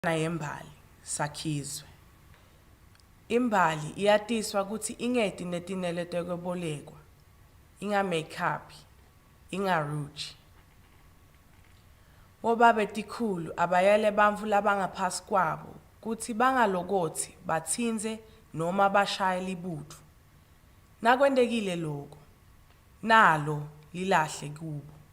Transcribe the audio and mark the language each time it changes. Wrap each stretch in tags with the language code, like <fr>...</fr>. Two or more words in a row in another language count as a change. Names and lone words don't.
<ss>yembali sakhizwe. Imbali iyatiswa ukuthi ingeti netinele tekwebolekwa, inga-makeup, inga-rouge. Obabe tikhulu abayele bantfu labangaphasi kwabo kutsi bangalokothi batsinze noma bashaye libutfu. Nakwendekile lokho, nalo lilahle kubo.</ss>